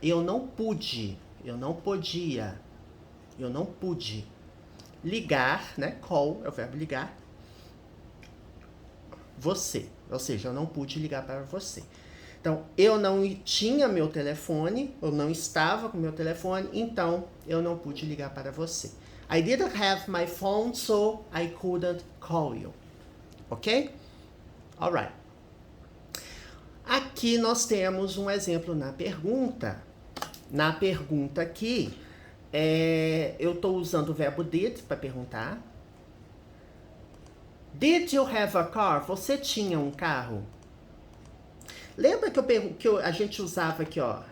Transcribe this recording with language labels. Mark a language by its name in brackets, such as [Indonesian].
[Portuguese] Eu não pude. Eu não podia. Eu não pude. Ligar, né? Call é o verbo ligar. Você. Ou seja, eu não pude ligar para você. Então, eu não tinha meu telefone. Eu não estava com meu telefone. Então, eu não pude ligar para você. [English] I didn't have my phone, so I couldn't call you. Ok? Alright. [Portuguese] Aqui nós temos um exemplo na pergunta. Na pergunta aqui, eu estou usando o verbo did para perguntar. [English] Did you have a car? [Portuguese] Você tinha um carro? Lembra que a gente usava aqui, ó.